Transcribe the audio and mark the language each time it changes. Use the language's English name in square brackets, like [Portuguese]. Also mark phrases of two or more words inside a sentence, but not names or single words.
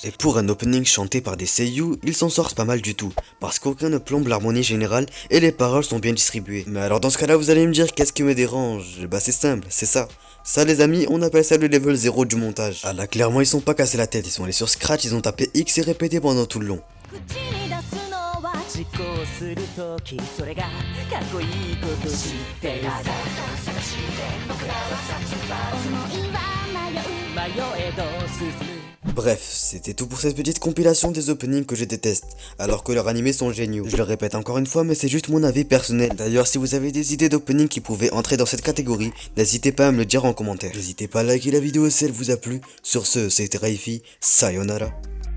[French] Et pour un opening chanté par des seiyuu, ils s'en sortent pas mal du tout, parce qu'aucun ne plombe l'harmonie générale et les paroles sont bien distribuées. Mais alors dans ce cas là vous allez me dire qu'est-ce qui me dérange? Bah c'est simple, c'est ça. Ça les amis, on appelle ça le level 0 du montage. Ah là clairement ils sont pas cassés la tête, ils sont allés sur Scratch, ils ont tapé X et répété pendant tout le long. [Japanese] 実行するときそれがかっこいいこと知ってるさ探して僕らは殺伐思いは迷えど進む [French] Bref, c'était tout pour cette petite compilation des openings que je déteste, alors que leurs animés sont géniaux. Je le répète encore une fois, mais c'est juste mon avis personnel. D'ailleurs, si vous avez des idées d'openings qui pouvaient entrer dans cette catégorie, n'hésitez pas à me le dire en commentaire. N'hésitez pas à liker la vidéo si elle vous a plu. Sur ce, c'était Raifi, sayonara.